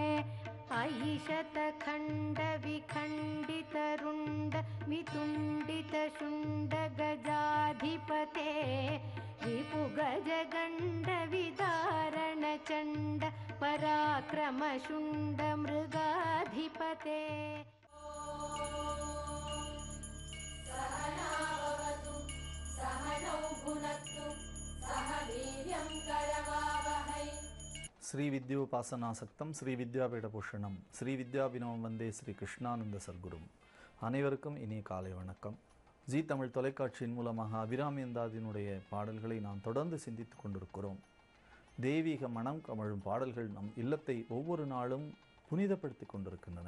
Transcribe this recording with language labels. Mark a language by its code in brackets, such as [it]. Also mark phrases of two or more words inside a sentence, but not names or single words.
[sa] ऐशतखण्डविखण्डितरुण्ड वितुण्डितशुण्ड गजाधिपते रिपुगजगण्डविदारणचण्ड पराक्रमशुण्ड मृगाधिपते सहनावतु सहनौ भुनक्तु सह वीर्यं करवावहै. श्री विद्योपासनासक्तं श्री विद्यापीठभूषणं श्री विद्याभिनवं वन्दे श्री कृष्णानन्द सद्गुरुम्. [ta] அனைவருக்கும் இனிய காலை வணக்கம். ஜி தமிழ் தொலைக்காட்சியின் மூலமாக அபிராமி அந்தாதியினுடைய பாடல்களை நாம் தொடர்ந்து சிந்தித்து கொண்டிருக்கிறோம். தெய்வீக மனம் கமழும் பாடல்கள் நம் இல்லத்தை ஒவ்வொரு நாளும் புனிதப்படுத்தி கொண்டிருக்கின்றன.